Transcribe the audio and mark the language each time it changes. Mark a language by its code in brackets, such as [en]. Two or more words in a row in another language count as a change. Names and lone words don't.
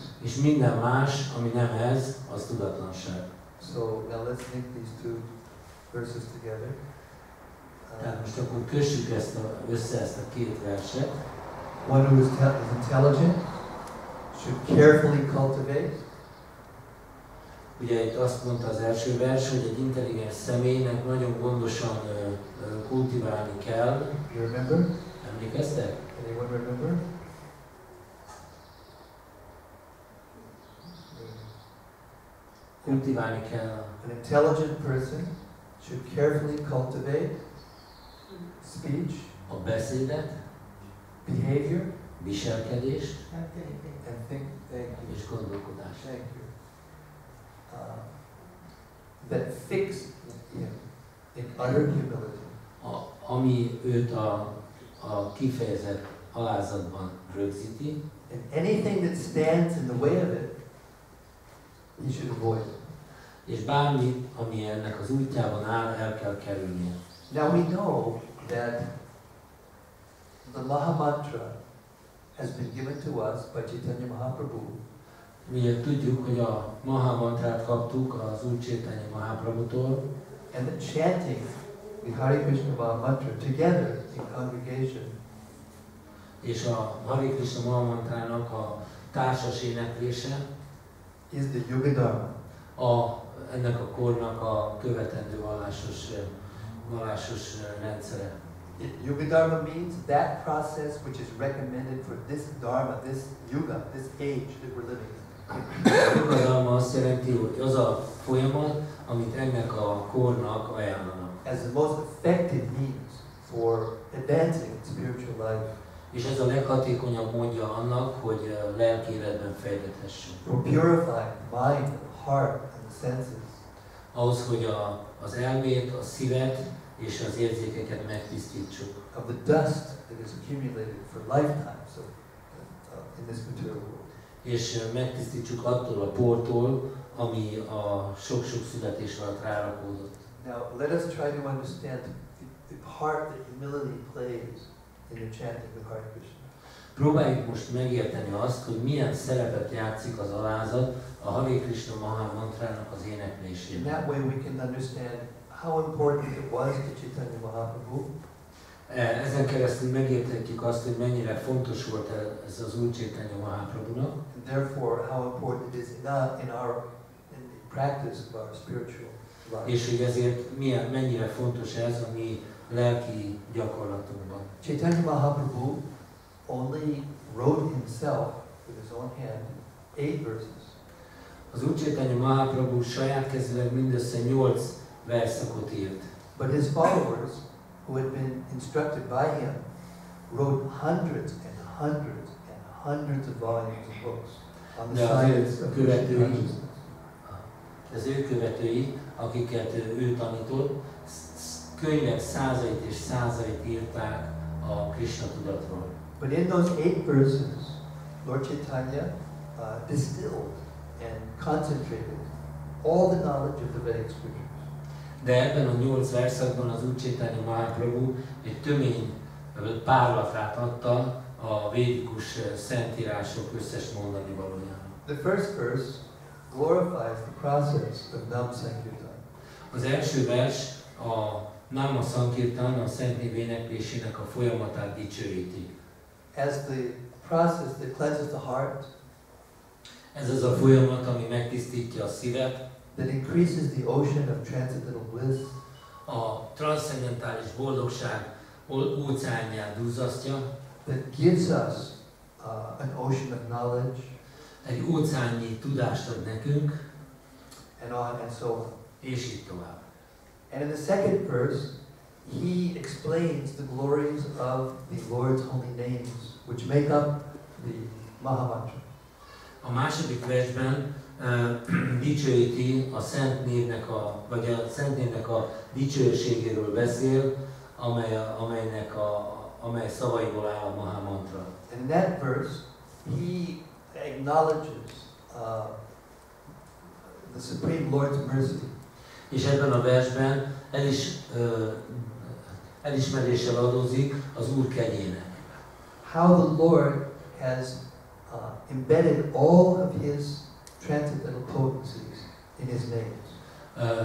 [hu] És minden más, ami nem ez, az tudatlanság. [en] So now let's link these two verses together. [hu] Tehát most akkor kössük össze ezt a két verset. [en] One who is intelligent should carefully cultivate. [hu] Ugye itt azt mondta az első vers, hogy egy intelligens személynek nagyon gondosan kultiválni kell. [en] You remember? [hu] Emlékeztek? [en] Anyone remember? [hu] Kultiválni kell. [en] An intelligent person should carefully cultivate speech, [hu] A beszédet, [en] behavior, [hu] viselkedést [en] and think. Thank you. [hu] és gondolkodást. [en] Thank you. That fix him in utter humility. [hu] Ami őt a kifejezett alázatban rögzíti, [en] And anything that stands in the way of it, he should avoid. [hu] és bármi, ami ennek az útjában áll, el kell kerülnie. [en] Now we know that the Maha Mantra has been given to us by Chaitanya Mahaprabhu. [hu] Ugye tudjuk, hogy a Maha Mantrát kaptuk az Úr Chaitanya Mahaprabhutól, [en] And that chanting the Hare Krishna Maha Mantra together in congregation [hu] és a Hare Krisna Maha Mantrának a társas éneklése [en] is the Yuga Dharma. [hu] ennek a kornak a követendő vallásos rendszere. [en] Yuga Dharma means that process which is recommended for this Dharma, this Yuga, this age that we're living in. [hu] A Yuga Dharma azt jelenti, hogy az a folyamat, amit ennek a kornak ajánlanak. [en] As the most effective means for advancing spiritual life. [hu] És ez a leghatékonyabb módja annak, hogy lelki életben fejlődhessünk. [en] For purifying the mind, the heart, and the senses. [hu] Ahhoz, hogy az elmét, a szívet és az érzékeket megtisztítsuk. [en] Of the dust that is accumulated for lifetimes in this material world. [hu] És megtisztítsuk attól a portól, ami a sok-sok születés alatt rárakódott. [en] Now let us try to understand the part that humility plays in the chanting of Hare Krishna. [hu] Próbáljuk most megérteni azt, hogy milyen szerepet játszik az alázat a Hare Krisna Maha Mantrának az [en] In [hu] éneklésében. [en] that way we can understand how important it was to Chaitanya Mahaprabhu. [hu] Ezen keresztül megérthetjük azt, hogy mennyire fontos volt ez az Úr Chaitanya Mahaprabhunak, [en] And therefore, how important it is in the practice of our spiritual life. [hu] és hogy ezért mennyire fontos ez a mi lelki gyakorlatunkban. [en] Chaitanya Mahaprabhu only wrote himself with his own hand 8 verses. [hu] Az Úr Chaitanya Mahaprabhu saját kezével mindössze 8 verszakot írt. [en] But his followers, who had been instructed by him, wrote hundreds and hundreds and hundreds of volumes of books on the Yeah, science of Krishna [hu] követői. [en] consciousness. [hu] az ő követői, akiket ő tanított, könyvek százait és százait írták a Krishna tudatról. [en] But in those 8 verses, Lord Chaitanya distilled and concentrated all the knowledge of the Vedic scriptures. [hu] De ebben a 8 verszakban az Úr Chaitanya Mahaprabhu egy tömény párlatát adta a védikus szentírások összes mondani valójának. [en] The first verse glorifies the process of Nam Sankirtan. [hu] Az első vers a Nama Sankirtan, a Szent Név éneklésének a folyamatát dicsőíti. [en] As the process that cleanses the heart, [hu] Ez az a folyamat, ami megtisztítja a szívet, [en] that increases the ocean of transcendental bliss, [hu] a transzcendentális boldogság óceánját duzzasztja, [en] that gives us an ocean of knowledge, [hu] egy óceánnyi tudást ad nekünk, [en] and on and so on. [hu] és így tovább. [en] And in the second verse, he explains the glories of the Lord's holy names, which make up the Mahamantra. [hu] A második versben dicsőíti a Szent Névnek vagy a Szent Névnek a dicsőségéről beszél, amely szavaiból áll a Mahamantra. [en] And in that verse, he acknowledges the Supreme Lord's mercy. [hu] És ebben a versben elismeréssel adózik az Úr kegyének. [en] How the Lord has embedded all of his transcendental potencies in his names.